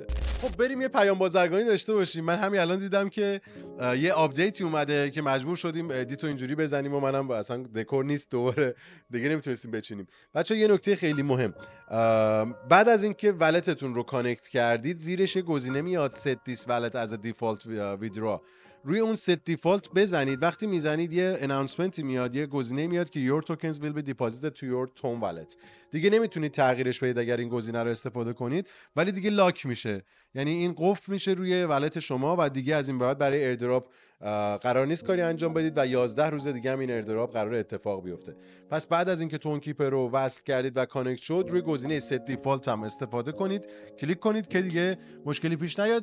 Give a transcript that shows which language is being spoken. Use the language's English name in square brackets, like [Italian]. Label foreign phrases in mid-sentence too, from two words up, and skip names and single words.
[Persian] خب بریم یه پیام بازرگانی داشته باشیم. من همین الان دیدم که یه آپدیتی اومده که مجبور شدیم ادیتو اینجوری بزنیم و منم اصلا دکور نیست دوباره دیگه نمیتونستیم بچینیم. بچه‌ها یه نکته خیلی مهم، بعد از اینکه ولتتون رو کانکت کردید، زیرش یه گزینه میاد [English] set this wallet as a default withdraw. [Persian] روی اون [English] set default [Persian] بزنید. وقتی میزنید یه اناونسمنتی میاد، یه گزینه میاد که [English] your tokens will be deposited to your Ton wallet. [Persian] دیگه نمیتونید تغییرش بدید اگر این گزینه رو استفاده کنید، ولی دیگه لاک میشه، یعنی این قفل میشه روی ولت شما و دیگه از این بعد برای ایردراپ قرار نیست کاری انجام بدید و 11 روز دیگه هم این ایردراپ قرار اتفاق بیفته. پس بعد از اینکه تون کیپر رو وصل کردید و کانکت شد، روی گزینه [English] set default [Persian] هم استفاده کنید، کلیک کنید که دیگه مشکلی پیش نیاد.